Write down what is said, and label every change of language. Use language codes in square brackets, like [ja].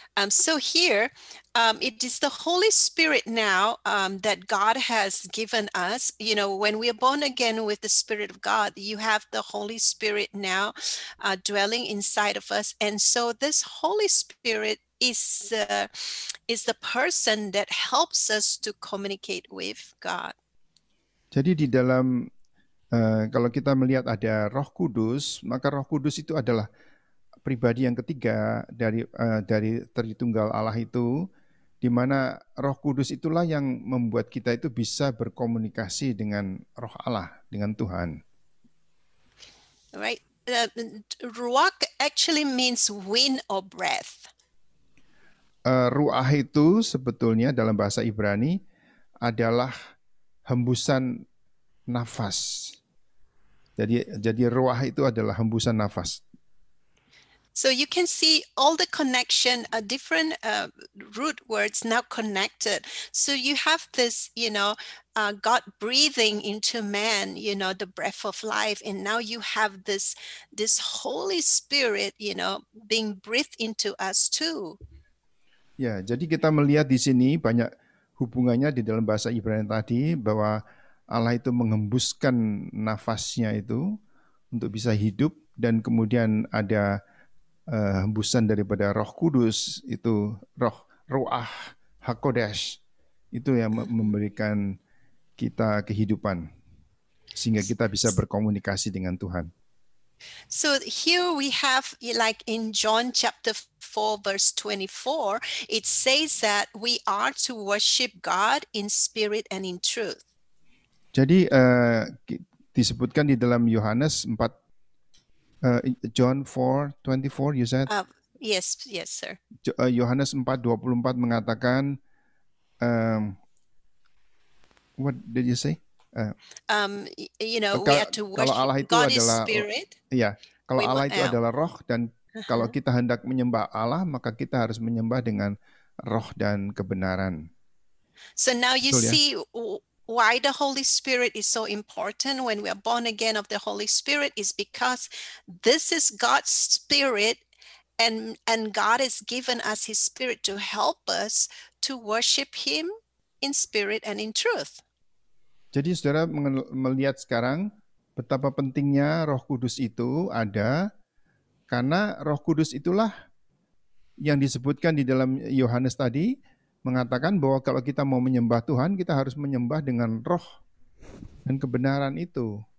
[en] So here, it is the Holy Spirit now that God has given us. You know, when we are born again with the Spirit of God, you have the Holy Spirit now dwelling inside of us. And so this Holy Spirit is the person that helps us to communicate with God. [id] Jadi di dalam kalau kita melihat ada Roh Kudus, maka Roh Kudus itu adalah pribadi yang ketiga dari Tritunggal Allah itu, di mana Roh Kudus itulah yang membuat kita itu bisa berkomunikasi dengan Roh Allah, dengan Tuhan. [en] Right. Ruach actually means wind or breath. [id] Ruah itu sebetulnya dalam bahasa Ibrani adalah hembusan nafas. Jadi ruah itu adalah hembusan nafas. [en] So you can see all the connection, different root words now connected. So you have this, God breathing into man, the breath of life, and now you have this Holy Spirit, being breathed into us too. [id] Ya, jadi kita melihat di sini banyak hubungannya di dalam bahasa Ibrani tadi, bahwa Allah itu mengembuskan nafasnya itu untuk bisa hidup, dan kemudian ada hembusan daripada Roh Kudus, itu Ruach HaKodesh, itu yang memberikan kita kehidupan sehingga kita bisa berkomunikasi dengan Tuhan. [en] So here we have, like in John chapter 4 verse 24, it says that we are to worship God in spirit and in truth. [id] Jadi disebutkan di dalam Yohanes 4, [en] John 4:24, you said? Yes, sir. Yohanes 4:24 mengatakan, what did you say? We are to worship God is spirit. [id] Iya, kalau Allah itu adalah roh, dan kalau kita hendak menyembah Allah, maka kita harus menyembah dengan roh dan kebenaran. [en] So now you see why the Holy Spirit is so important when we are born again of the Holy Spirit, is because this is God's Spirit, and God has given us His Spirit to help us to worship Him in spirit and in truth. [id] Jadi saudara melihat sekarang betapa pentingnya Roh Kudus itu ada, karena Roh Kudus itulah yang disebutkan di dalam Yohanes tadi, mengatakan bahwa kalau kita mau menyembah Tuhan, kita harus menyembah dengan roh dan kebenaran itu.